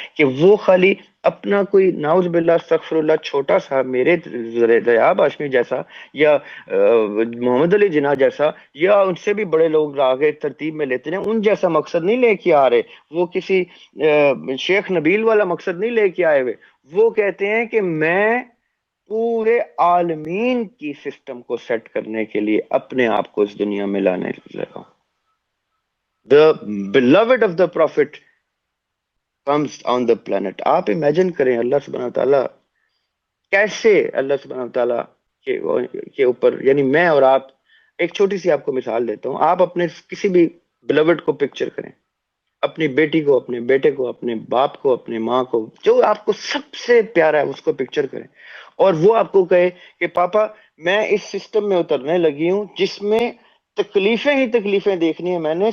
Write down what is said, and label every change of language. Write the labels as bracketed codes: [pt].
[ur] کہ وہ خالی اپنا کوئی نعوذ باللہ استغفر اللہ چھوٹا سا میرے ضیاء ہاشمی جیسا یا محمد علی جناح جیسا یا ان سے بھی بڑے لوگ آگے ترتیب میں لیتے ہیں، ان جیسا مقصد نہیں لے کے آ رہے. وہ کسی شیخ نبیل والا مقصد نہیں لے کے آئے ہوئے. وہ کہتے ہیں کہ میں پورے عالمین کی سسٹم کو سیٹ کرنے کے لیے اپنے آپ کو اس دنیا میں لانے لگا ہوں. [en] The beloved of the prophet comes on the planet. [ur] آپ امیجن کریں اللہ سبحانہ وتعالی کیسے، اللہ سبحانہ وتعالی کے اوپر، یعنی میں اور آپ، ایک چھوٹی سی آپ کو مثال دیتا ہوں. آپ اپنے کسی بھی بلوڈ کو پکچر کریں، اپنی بیٹی کو، اپنے بیٹے کو، اپنے باپ کو، اپنے ماں کو، جو آپ کو سب سے پیارا ہے اس کو پکچر کریں، اور وہ آپ کو کہے کہ پاپا میں اس سسٹم میں اترنے لگی ہوں جس میں تکلیفیں ہی تکلیفیں دیکھنی ہے میں نے.